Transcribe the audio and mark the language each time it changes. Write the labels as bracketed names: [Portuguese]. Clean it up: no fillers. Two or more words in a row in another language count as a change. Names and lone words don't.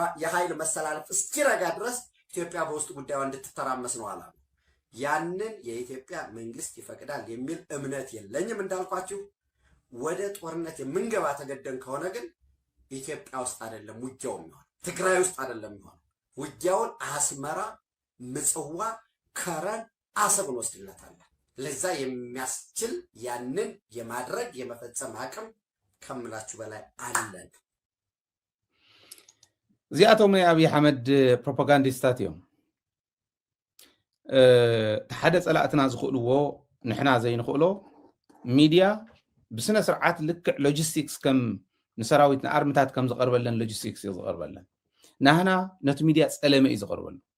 [Amharic] የኃይል መሰላለፍ እስኪረጋ ድረስ ኢትዮጵያ በውስጥ ጉዳዩ እንድትተራመስ ነው አላማው። ያንን የኢትዮጵያ መንግስት ይፈቅዳል የሚል እምነት የለኝም። እንዳልኳችሁ ወደ ጦርነት የምንገባ ተገደን ከሆነ ግን ኢትዮጵያ ውስጥ አይደለም ውጊያው ነው፣ ትግራይ ውስጥ አይደለም ነው ውጊያውን አስመራ፣ ምጽዋ፣ ከረን፣ አሰብ ወስድለታል። ለዛ የሚያስችል ያንን የማድረግ የመፈጸም አቅም ከምላችሁ በላይ አለን። [Tigrinya] እዚኣቶም ናይ አብይ አሕመድ ፕሮፓጋንዲስታት እዮም። ሓደ ፀላእትና ዝኽእልዎ ንሕና ዘይንኽእሎ ሚድያ ብስነ ስርዓት ልክዕ ሎጂስቲክስ ከም ንሰራዊት ንኣርምታት ከም ዝቐርበለን ሎጂስቲክስ እዩ ዝቐርበለን። ናህና ነቲ ሚድያ ፀለመ እዩ ዝቐርበሉ።